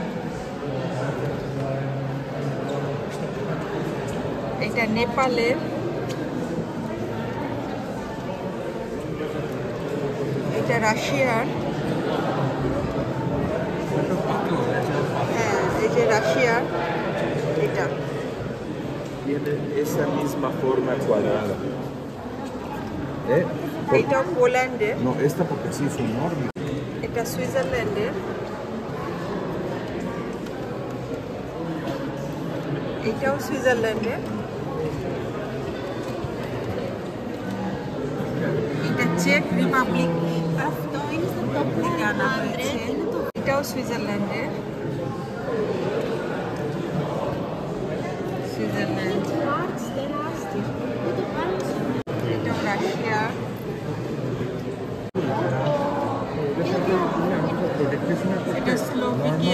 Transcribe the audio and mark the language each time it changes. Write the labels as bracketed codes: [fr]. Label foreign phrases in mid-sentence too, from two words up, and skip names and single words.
[bn] এটা নেপালের, এটা রাশিয়ার, হ্যাঁ এই যে রাশিয়ার, এটা [es] Tiene esa misma forma cuadrada. [bn] এইটাও পোল্যান্ডের, [es] No, esta porque sí es enorme. [bn] এটা সুইজারল্যান্ডের, এটাও সুইজারল্যান্ডের, এটা চেক রিপাবলিক থেকে আনা হয়েছে, এটাও সুইজারল্যান্ডের, সুইজারল্যান্ড, এটাও রাশিয়ার, এটা স্লোভাকিয়া।